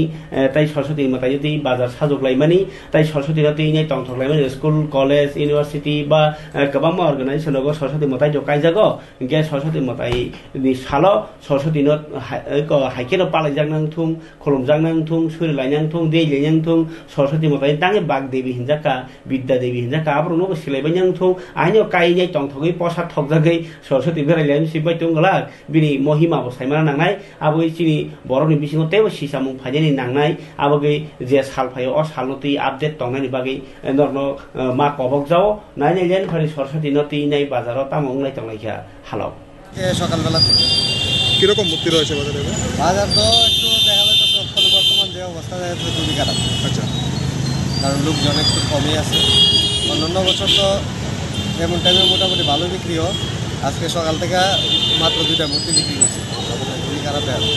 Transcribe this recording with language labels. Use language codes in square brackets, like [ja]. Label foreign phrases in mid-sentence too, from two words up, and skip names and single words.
[brx] ताइ सरस्वती मताय ति बाजार साजोबलायमानि ताइ सरस्वती तिनै तंथकलायमानि [en] school college university [brx] बा गोबां अर्गानाइजेसन लगो सरस्वती मताय जकाय जागो गे सरस्वती मताय नि सालो सरस्वती न हाइकेनो पालायजांनां थुं खलमजांनां थुं सुरिलायनां थुं दैलायनां थुं सरस्वती मताय तांगे बाग देवी हिनजाका विद्या देवी हिनजाका आब्रनो सिलायबायनां थुं आइनो काइनै तंथगै पसा थकजागै सरस्वती बेरायलायन सिबाय दंगला बिनि महिमा बसायमाना नांनाय आबो चिनि बरनि बिसिङाव तेबो सिसामुं फायनायनि नांनाय आबोगै जे सालफायो अ सालनति आपडेट तंनायनि बागै नरनो मा कबक जाओ नायनायलेन फारि सरस्वती नति नै बाजाराव तामং नाय तंलायखा हालाव [bn] সকালবেলা কিরকম মুক্তি রয়েছে বাজারে? বাজার তো একটু দেখা যাচ্ছে বর্তমান যে অবস্থা রাস্তা খুবই খারাপ। আচ্ছা, কারণ লোকজন একটু কমই আছে। অন্যান্য বছর তো এমন টাইমে মোটামুটি ভালো বিক্রিও, আজকে সকাল থেকে মাত্র 2টা মূর্তি বিক্রি করছে, খুবই খারাপ দেখা যাচ্ছে।